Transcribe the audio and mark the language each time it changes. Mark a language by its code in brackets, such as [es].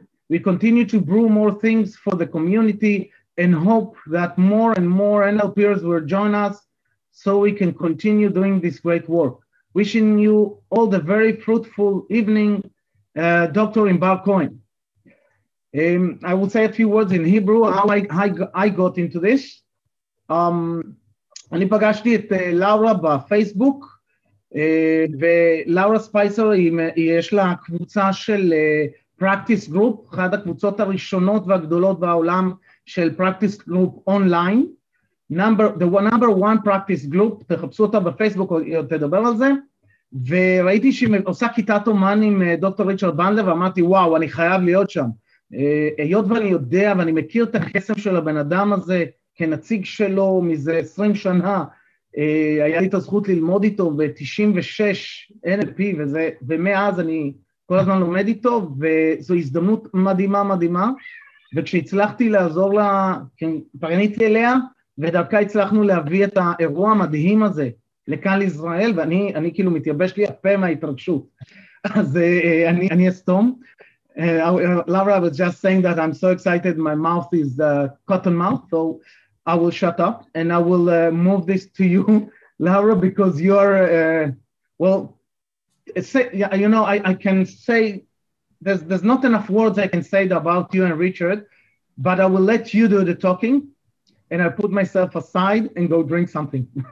[en] We continue to brew more things for the community and hope that more and more NLPers will join us so we can continue doing this great work. Wishing you all the very fruitful evening, Dr. Imbar Cohen. I will say a few words in Hebrew, how I got into this. [he] אני פגשתי את לאורה בפייסבוק, ולאורה ספייסר יש לה קבוצה של practice group, אחת הקבוצות הראשונות והגדולות בעולם של practice group אונליין, [en] the number one practice group, [he] תחפשו אותה בפייסבוק או תדבר על זה, וראיתי שהיא עושה כיתת אומן עם דוקטור ריצ'רד באנדלר, ואמרתי וואו, אני חייב להיות שם. היות ואני יודע ואני מכיר את הקסם של הבן אדם הזה, כנציג שלו מזה 20 שנה, היה לי את הזכות ללמוד איתו ב-96 NLP, ומאז אני כל הזמן לומד איתו, וזו הזדמנות מדהימה מדהימה, וכשהצלחתי לעזור לה, פניתי אליה, ודרכה הצלחנו להביא את האירוע המדהים הזה לכאן לישראל, ואני כאילו מתייבש לי הפה מההתרגשות, אז אני אסתום. [en] Laura, I was just saying that I'm so excited, my mouth is cotton mouth, so I will shut up and I will move this to you, Laura, because you're, well, you know, I can say, there's not enough words I can say about you and Richard, but I will let you do the talking and I'll put myself aside and go drink something.